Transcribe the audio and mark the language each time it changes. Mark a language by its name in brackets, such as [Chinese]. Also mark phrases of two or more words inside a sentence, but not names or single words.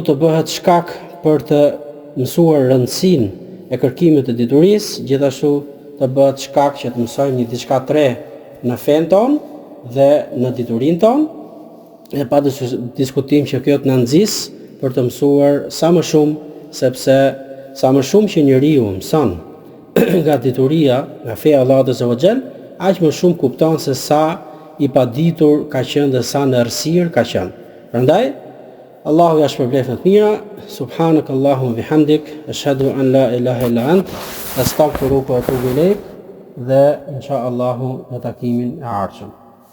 [Albanian] të bëhet shkak për të mësuar rëndësinë e kërkimit të diturisë, gjithashtu të bëhet shkak që të mësojmë një diçka të re në fen ton dhe në diturinë ton, e pa diskutim që kjo të na nxjis për të mësuar sa më shumë, sepse sa më shumë që njeriu mëson nga dituria, nga feja e Allahut [Arabic] عز وجل, [Albanian] aq më shumë kupton se sa i paditur ka qenë dhe sa në errësirë ka qenë. Prandaj, Allahu ja shpërblet të mira. [Arabic] سبحانك اللهم بحمدك، أشهد أن لا إله إلا أنت، أستغفرك وأتوب إليك, [Albanian] dhe inshallah në takimin e ardhshëm.